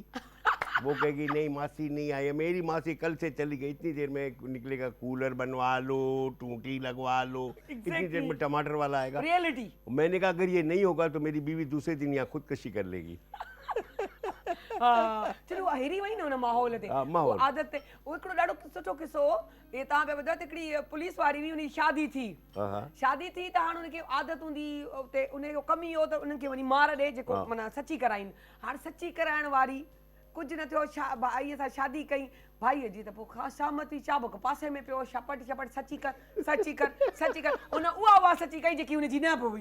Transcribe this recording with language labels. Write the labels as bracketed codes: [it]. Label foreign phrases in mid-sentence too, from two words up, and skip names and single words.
[hi] वो कहेगी नहीं मासी नहीं आई है, मेरी मासी कल से चली गई। इतनी देर में निकलेगा कूलर बनवा लो, टूटी लगवा लो, इतनी देर में टमाटर वाला आएगा। रियलिटी। मैंने कहा अगर ये नहीं होगा तो मेरी बीवी दूसरे दिन यहाँ खुदकशी कर लेगी। [sd] हाँ, चलो अहिड़ी वई न हुन माहौल ते। हाँ, माहौल। वो आदत ते। वो हिकिड़ो ॾाढो सुठो किस्सो, ये तव्हां पिया ॿुधायो त हिकिड़ी पुलिस वारी हुई, उनजी शादी थी। शादी थी त हाणे उनखे आदत हूंदी उते, उनजो कमु इहो त उन्हनि खे वञी मार ॾे, जेको माना सची कराइनि। हाणे सची कराइण वारी कुझु न थियो, भाईअ सां शादी कई, भाईअ जी त पोइ शाम थी, चाबुक पासे में पियो, शपट शपट सची कर सची कर सची कर, हुन उहा आवाज़ सची कई जेकी हुनजी न पई।